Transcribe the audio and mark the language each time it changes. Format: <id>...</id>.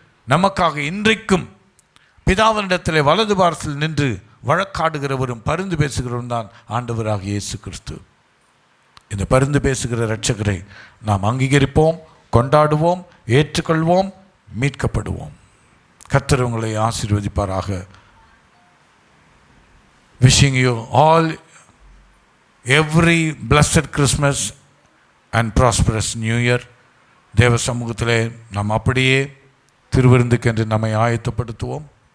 <ta>நமக்காக இன்றைக்கும் பிதாவினிடத்தில் வலது பாரத்தில் நின்று வழக்காடுகிறவரும் பரிந்து பேசுகிறவரும் தான் ஆண்டவராக இயேசு கிறிஸ்து. இந்த பரிந்து பேசுகிற இரட்சகரை நாம் அங்கீகரிப்போம், கொண்டாடுவோம், ஏற்றுக்கொள்வோம், மீட்கப்படுவோம். கர்த்தர் உங்களை ஆசீர்வதிப்பாராக.</ta> <en>Wishing you all every blessed Christmas and prosperous New Year.</en> <ta>தேவ சமூகத்திலே நாம் அப்படியே திருவிருந்துக்கென்று நம்மை ஆயத்தப்படுத்துவோம்.</ta>